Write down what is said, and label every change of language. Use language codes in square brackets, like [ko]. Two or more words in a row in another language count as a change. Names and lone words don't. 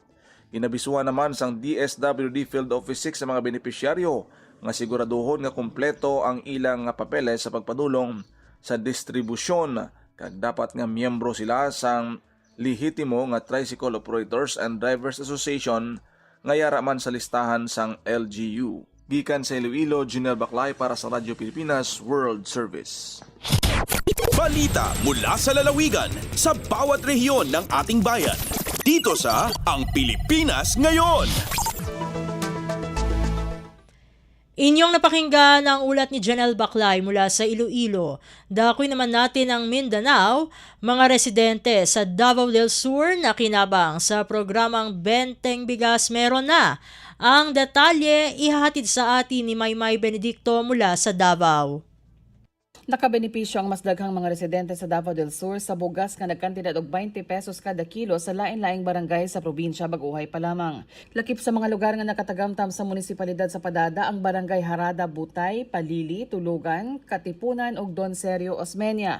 [hil] Inabisuhan naman sang DSWD Field Office 6 sa mga benepisyaryo nga siguraduhon nga kumpleto ang ilang papeles sa pagpadulong sa distribusyon kag dapat nga miyembro sila sang lehitimo nga Tricycle Operators and Drivers Association nga yara man sa listahan sang LGU. Gikan sa Iloilo, Janelle Baclay para sa Radyo Pilipinas World Service. [tl] Balita mula sa lalawigan sa bawat rehiyon ng ating bayan. Dito sa Ang Pilipinas Ngayon. Inyong napakinggan ang ulat ni Janelle Baclay mula sa Iloilo. Dakoy naman natin ang Mindanao, mga residente sa Davao del Sur na kinabang sa programang Benteng Bigas meron na. Ang detalye ihahatid sa atin ni Maymay Benedicto mula sa Davao. [ceb] Nakabenepisyo ang mas daghang mga residente sa Davao del Sur sa bugas nga nagkantidad og 20 pesos kada kilo sa lain-laing barangay sa probinsya baguhay pa lamang. Lakip sa mga lugar nga nakatagamtam sa munisipalidad sa Padada ang barangay Harada, Butay, Palili, Tulugan, Katipunan ug Don Sergio, Osmeña.